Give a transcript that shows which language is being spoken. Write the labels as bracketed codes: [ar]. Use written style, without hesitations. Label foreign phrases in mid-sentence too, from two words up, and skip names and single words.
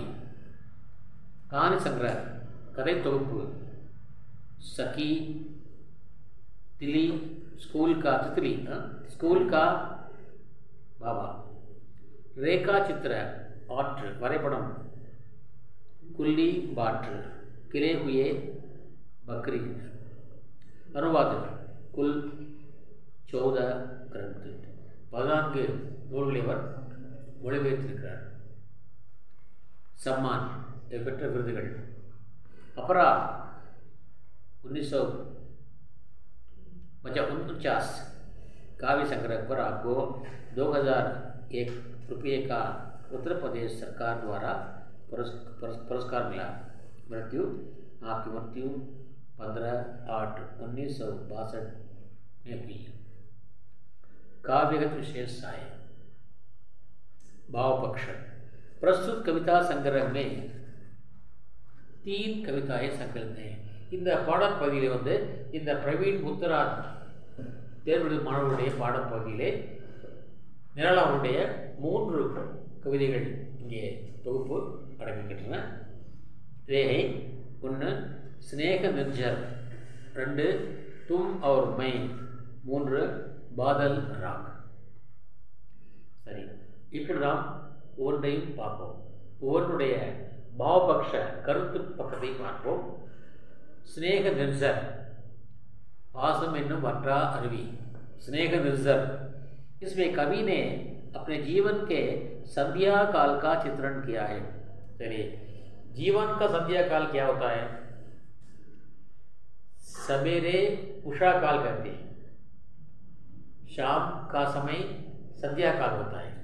[hi] कहानी संग्रह [ta] कதை தொகுப்பு [hi] सखी, तिली, स्कूल का तितली, स्कूल का बाबा। रेखा चित्र आर्ट वரைபடம் कुल्ली बाट्र, किले हुए बकरी। अनुवाद कुल 14 ग्रंथ [ta] 14 நூல்களை அவர் மொழிபெயர்த்திருக்கிறார். [hi] सम्मान [ta] பெற்ற விருதுகள் [hi] अपरा 1949 काव्य संग्रह पर आपको 2001 रुपये का उत्तर प्रदेश सरकार द्वारा पुरस्कार मिला। आपकी मृत्यु 15/8/1962 में हुई। काव्यगत विशेषताएं। भावपक्ष। प्रस्तुत कविता संग्रह में 3 कविताएं संकलित हैं. [ta] இந்த பாடப்பகுதியில் வந்து இந்த பிரவீன் முத்துராஜ் தேர்வு மாணவர்களுடைய பாடப்பகுதியிலே நிரல் அவருடைய 3 கவிதைகள் இங்கே தொகுப்பு அடங்குகின்றன. ரேகை 1 स्नेह निर्जर 2 तुम और मैं 3 बादल राग. சரி, இப்படி நாம் ஒவ்வொன்றையும் பார்ப்போம். ஒவ்வொன்றுடைய भावपक्ष கருத்து பக்கத்தை பார்ப்போம். स्नेह निर्जर பாசம் என்னும் வற்றா அருவி. [hi] स्नेह निर्जर इसमें कवि ने अपने जीवन के संध्या काल का चित्रण किया है. चलिए, जीवन का संध्या काल क्या होता है? सवेरे उषा काल कहते हैं, शाम का समय संध्या काल होता है.